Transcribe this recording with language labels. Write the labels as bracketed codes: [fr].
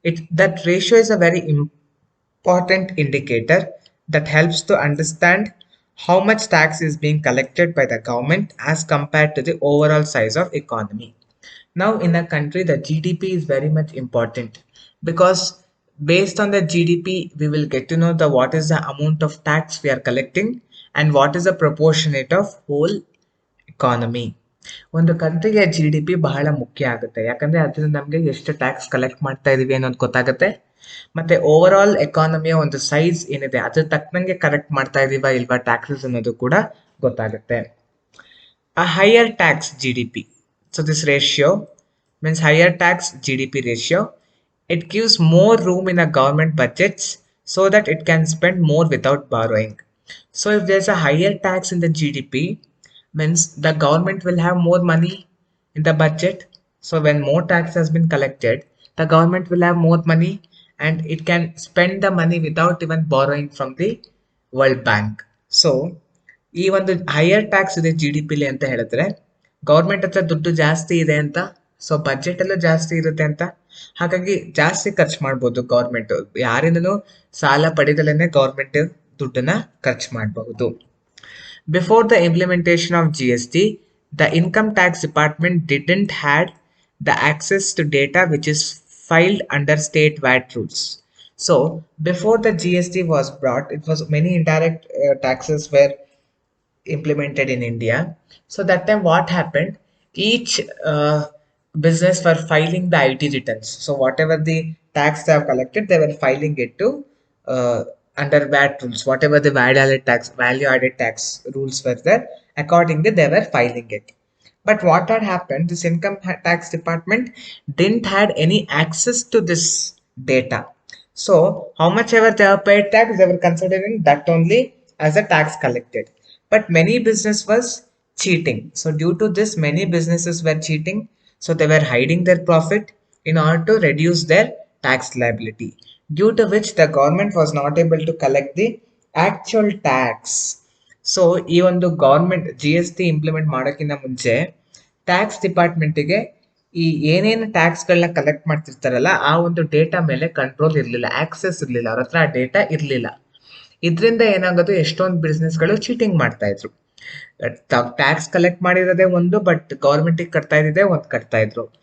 [en] That ratio is a very important indicator that helps to understand how much tax is being collected by the government as compared to the overall size of economy. Now in a country, the GDP is very much important because based on the GDP we will get to know the what is the amount of tax we are collecting and what is the proportionate of whole economy. [kn] ಒಂದು ಕಂಟ್ರಿಗೆ G D P ಬಹಳ ಮುಖ್ಯ ಆಗುತ್ತೆ, ಯಾಕಂದ್ರೆ ಅದರಿಂದ ನಮಗೆ ಎಷ್ಟು tax collect ಮಾಡ್ತಾ ಇದೀವಿ ಅನ್ನೋದು ಗೊತ್ತಾಗುತ್ತೆ, ಮತ್ತೆ ಓವರ್ ಆಲ್ ಎಕಾನಮಿಯ ಒಂದು ಸೈಜ್ ಏನಿದೆ ಅದ್ರ ತಕ್ಕನಂಗೆ ಕರೆಕ್ಟ್ ಮಾಡ್ತಾ ಇದೀವಾ ಇಲ್ವಾ ಟ್ಯಾಕ್ಸಸ್ ಅನ್ನೋದು ಕೂಡ ಗೊತ್ತಾಗುತ್ತೆ. [en] A higher tax GDP. So this ratio means higher tax GDP ratio. It gives more room in the government budgets so that it can spend more without borrowing. So if there's a higher tax in the GDP, means the government will have more money in the budget. So when more tax has been collected, the government will have more money and it can spend the money without even borrowing from the World Bank. [kn] So ಈ ಒಂದು higher tax ಇದೆ G D ಪಿಲಿ ಅಂತ ಹೇಳಿದ್ರೆ government ಹತ್ರ ದುಡ್ಡು ಜಾಸ್ತಿ ಇದೆ ಅಂತ, ಸೊ ಬಜೆಟ್ ಎಲ್ಲ ಜಾಸ್ತಿ ಇರುತ್ತೆ ಅಂತ, ಹಾಗಾಗಿ ಜಾಸ್ತಿ ಖರ್ಚು ಮಾಡ್ಬೋದು ಗೌರ್ಮೆಂಟ್. ಯಾರಿಂದನೂ ಸಾಲ ಪಡೆದಲೇನೆ ಗೌರ್ಮೆಂಟ್ ದುಡ್ಡನ್ನ ಖರ್ಚು ಮಾಡಬಹುದು. [en] Before the implementation of GST, the income tax department didn't had the access to data which is filed under state VAT rules. So before the GST was brought, it was many indirect taxes were implemented in India. So that time what happened, each business were filing the IT returns. So whatever the tax they have collected, they were filing it to under VAT rules. Whatever the value added tax rules were there, accordingly they were filing it. But what had happened, this income tax department didn't had any access to this data. So how much ever they have paid tax, they were considering that only as a tax collected. But many business was cheating. So due to this, many businesses were cheating. So they were hiding their profit in order to reduce their tax liability, due to which the government was not able to collect the actual tax. [kn] So ಈ ಒಂದು government G S T implement ಮಾಡೋಕ್ಕಿಂತ ಮುಂಚೆ tax ಡಿಪಾರ್ಟ್ಮೆಂಟಿಗೆ ಈ ಏನೇನು ಟ್ಯಾಕ್ಸ್ಗಳನ್ನ collect ಮಾಡ್ತಿರ್ತಾರಲ್ಲ ಆ ಒಂದು data ಮೇಲೆ control ಇರಲಿಲ್ಲ, ಆಕ್ಸೆಸ್ ಇರಲಿಲ್ಲ, ಅವ್ರ ಹತ್ರ ಆ ಡೇಟಾ ಇರಲಿಲ್ಲ. ಇದರಿಂದ ಏನಾಗೋದು, ಎಷ್ಟೊಂದು ಬಿಸ್ನೆಸ್ಗಳು ಚೀಟಿಂಗ್ ಮಾಡ್ತಾ ಇದ್ರು. ಟ್ಯಾಕ್ಸ್ ಕಲೆಕ್ಟ್ ಮಾಡಿರೋದೇ ಒಂದು, ಬಟ್ ಗೌರ್ಮೆಂಟಿಗೆ ಕಟ್ತಾ ಇದ್ದಿದೆ ಒಂದು ಕಟ್ತಾ ಇದ್ರು.